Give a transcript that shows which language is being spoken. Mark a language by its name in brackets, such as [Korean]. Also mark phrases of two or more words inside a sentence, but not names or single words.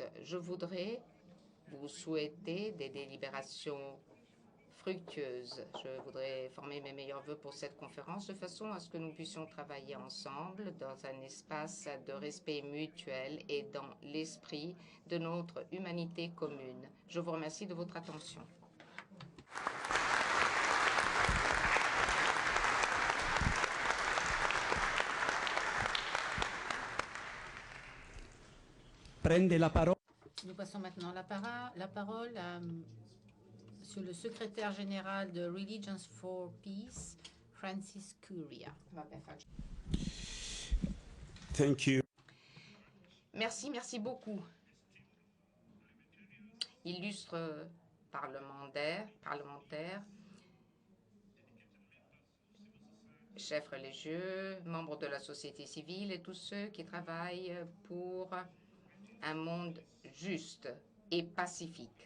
[French] Je voudrais vous souhaiter des délibérations fructueuse. Je voudrais former mes meilleurs vœux pour cette conférence de façon à ce que nous puissions travailler ensemble dans un espace de respect mutuel et dans l'esprit de notre humanité commune. Je vous remercie de votre attention. [Italian] Prende la parola. [French] Nous passons maintenant la parole à Monsieur le secrétaire général de Religions for Peace, Francis Curia. [English] Thank you. [French] Merci beaucoup. Illustre parlementaire, chefs religieux, membres de la société civile et tous ceux qui travaillent pour un monde juste et pacifique.